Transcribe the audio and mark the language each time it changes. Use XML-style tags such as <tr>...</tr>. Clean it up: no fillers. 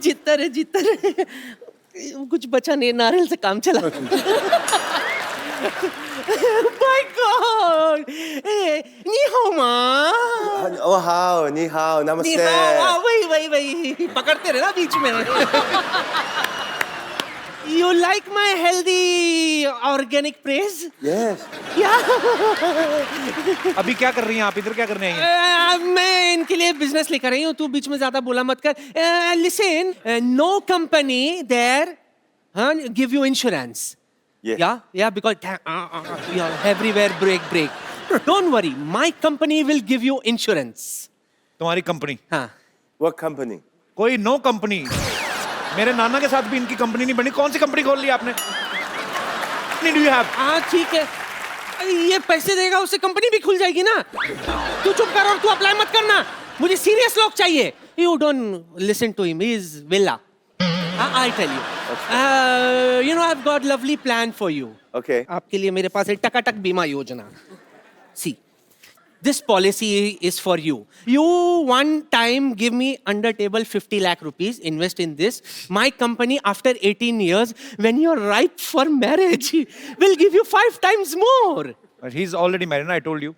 <hi>जीतता रहे जीतता रहे. कुछ बचा नहीं. नारियल से काम चला.</hi> <en>My God!</en> <zh>Ni hao ma. Oh, hao, ni hao, namaste. Ni hao.</zh> <hi>वही पकड़ते रहे ना बीच में.</hi> <en>You like my healthy organic praise? Yes. Yeah.</en> <hi>अभी क्या कर रही हैं आप? इधर क्या करने आई हैं? मैं इनके लिए बिजनेस लेकर आई हूँ. तू बीच में ज्यादा बोला मत कर. Listen, no company there give you insurance. Yeah, because everywhere break. Don't worry, my company will give you insurance. तुम्हारी कंपनी? हाँ.</hi> <en>What company?</en> <hi>कोई नो कंपनी. मेरे नाना के साथ भी इनकी कंपनी नहीं बनी. कौन सी कंपनी खोल ली आपने?</hi> <en>Do you have?</en> <hi>हाँ ठीक है. ये पैसे देगा उससे कंपनी भी खुल जाएगी ना. तू चुप कर और तू अप्लाई मत करना. मुझे सीरियस लोग चाहिए.</hi> <en>You don't listen to him. He is villa. I tell you. You know, I've got lovely plan for you. Okay.</en> <hi>आपके लिए मेरे पास एक टकाटक बीमा योजना.</hi> <en>See, this policy is for you. You one time give me under table 50 lakh rupees, invest in this. My company after 18 years, when you're ripe for marriage, will give you 5 times more. But he's already married, I told you.</en>